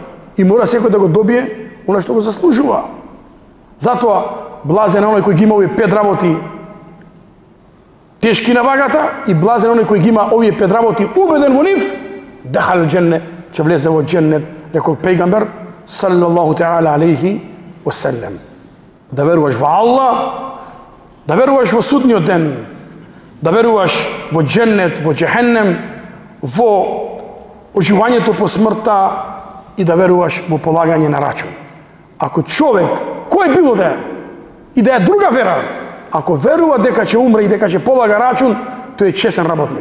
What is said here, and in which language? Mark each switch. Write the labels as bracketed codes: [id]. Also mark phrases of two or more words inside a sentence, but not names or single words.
[mk] И мора секој да го добие она што го заслужува. Затоа, блазен оној кој ги има овие 5 работи тешки на вагата и блазен оној кој ги има овие 5 работи убеден во нив, [ar] دخل الجنة, [mk] ќе влезе во дженнет, рекол пејгамбер, [ar] صلى الله تعالى عليه وسلم. [mk] Да веруваш во Аллах, да веруваш во судниот ден, да веруваш во дженнет, во џехеннем, во оживањето по смртта и да веруваш во полагање на рачун. Ако човек, кој било да е, и да е друга вера, ако верува дека ќе умре и дека ќе полага рачун, тој е чесен работник.